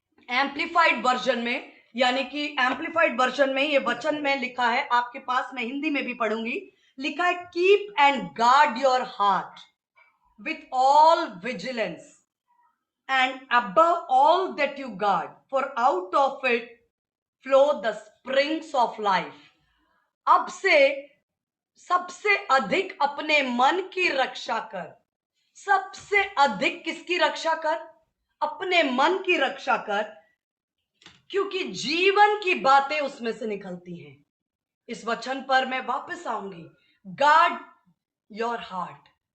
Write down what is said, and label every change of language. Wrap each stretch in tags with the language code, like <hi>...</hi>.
<hi>Amplified version में, यानी कि एम्प्लीफाइड वर्जन में ये वचन में लिखा है आपके पास, मैं हिंदी में भी पढ़ूंगी। लिखा है,</hi> <en>Keep and guard your heart with all vigilance and above all that you guard, for out of it flow the springs of life.</en> <hi>अब से सबसे अधिक अपने मन की रक्षा कर। सबसे अधिक किसकी रक्षा कर? अपने मन की रक्षा कर, क्योंकि जीवन की बातें उसमें से निकलती हैं। इस वचन पर मैं वापस आऊंगी।</hi> <en>Guard your heart.</en>